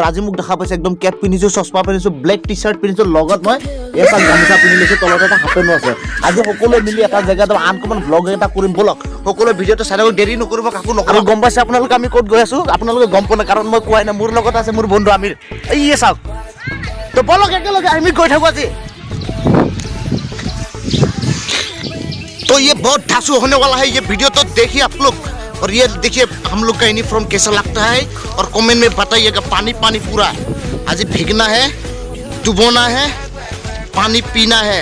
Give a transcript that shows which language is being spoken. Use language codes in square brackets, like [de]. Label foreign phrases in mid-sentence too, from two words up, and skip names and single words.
[as] আজি মোক দেখা পাইছে একদম কেপ পিনিছো, চশমা পিনিছো, [en] black T-shirt [as] পিনিছো, লগত মই এটা গামোচা পিনি লৈছো, তলত এটা হাফেনো আছে। আজি সকলোৱে মিলি এটা জেগাত [en] uncommon blog [as] এটা কৰিম বলক। সকলোৱে ভিডিঅ'টো চাই থাকক, দেৰি নকৰিব, কাকো নকৰিব। গম পাইছে আপোনালোকে আমি ক'ত গৈ আছো? আপোনালোকে গম পোৱা নাই কাৰণ মই কোৱাই নাই। মোৰ লগত আছে মোৰ বন্ধু আমিৰ। এই চাওক তো বলক একেলগে আমি গৈ থাকো আজি। [hi] तो ये बहुत धांसू होने वाला है ये वीडियो, तो देखिए आप लोग। और ये देखिए हम लोग का यूनिफॉर्म कैसा लगता है और कमेंट में बताइएगा। पानी पानी पूरा आज भीगना है, डुबोना है, पानी पीना है।